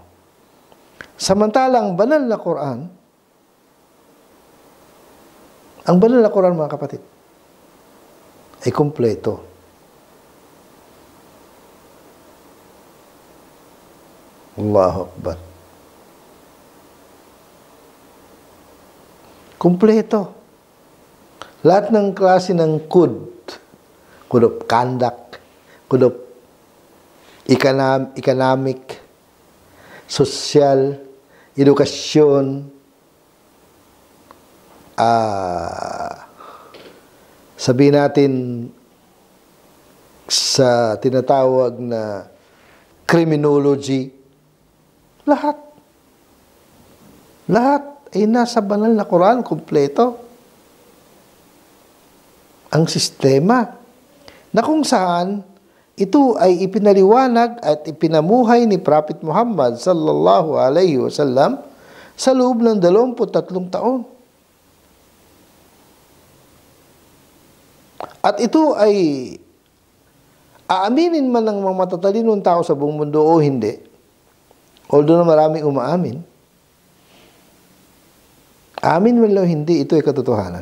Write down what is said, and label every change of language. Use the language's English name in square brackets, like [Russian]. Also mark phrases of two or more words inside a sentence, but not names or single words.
[Filipino] Samantalang banal na Quran, ang banal na Quran, mga kapatid, ay kumpleto. Allahu Akbar. Kumpleto. Lahat ng klase ng [English] code of conduct, code of economic, social, [Filipino] edukasyon, sabihin natin sa tinatawag na criminology, lahat ay nasa banal na Quran, kumpleto. Ang sistema na kung saan ito ay ipinaliwanag at ipinamuhay ni Prophet Muhammad [Arabic] صلى الله عليه وسلم [Filipino] sa loob ng 23 taon. At ito ay aaminin man ng mga matatalinong tao sa buong mundo o hindi, although na maraming umaamin, amin man lang hindi, ito ay katotohanan.